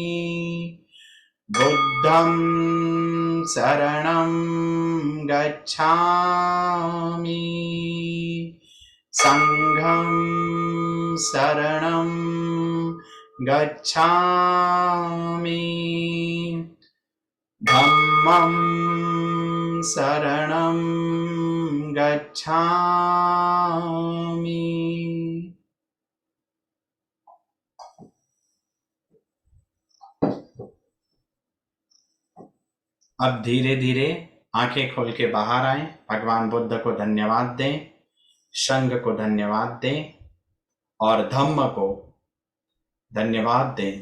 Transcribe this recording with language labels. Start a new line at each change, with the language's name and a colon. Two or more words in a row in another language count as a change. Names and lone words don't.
Pali: बुद्धं शरणं गच्छामि, संघं शरणं गच्छामि, धम्मं शरणं गच्छामि।
Hindi: अब धीरे धीरे आंखें खोल के बाहर आए। भगवान बुद्ध को धन्यवाद दें, संघ को धन्यवाद दें और धम्म को धन्यवाद दें।